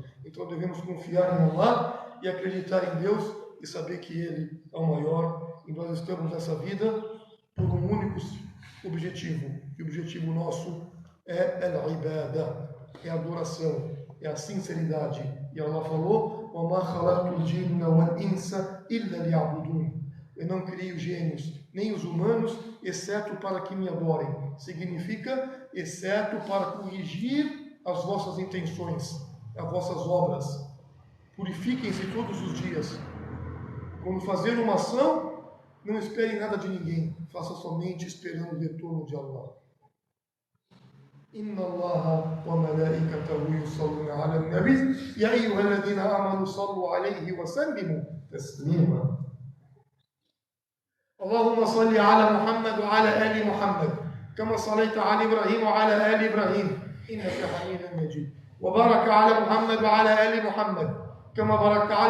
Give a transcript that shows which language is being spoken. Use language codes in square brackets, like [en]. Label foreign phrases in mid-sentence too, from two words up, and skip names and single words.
[pt] Então devemos confiar em Allah e acreditar em Deus e saber que Ele é o maior. E nós estamos nessa vida por um objetivo. E o objetivo nosso é al-ibada, é a adoração, é a sinceridade. E Allah falou: [ar] وَمَا خَلَقْتُ الْجِنَّ وَالْإِنسَ إِلَّا لِيَعْبُدُونِ. [pt] Eu não criei os gênios, nem os humanos, exceto para que me adorem. Significa, exceto para corrigir as vossas intenções, as vossas obras. Purifiquem-se todos os dias. Quando fazer uma ação, não espere nada de ninguém. Faça somente esperando o retorno de Allah. [ar] إن الله وملائكته يصلون على النبي يا أيها الذين آمنوا صلوا عليه وسلموا تسليما. اللهم صل على محمد وعلى آل محمد كما صليت على إبراهيم وعلى آل إبراهيم إنك حميد مجيد وبارك على محمد وعلى آل محمد كما باركت على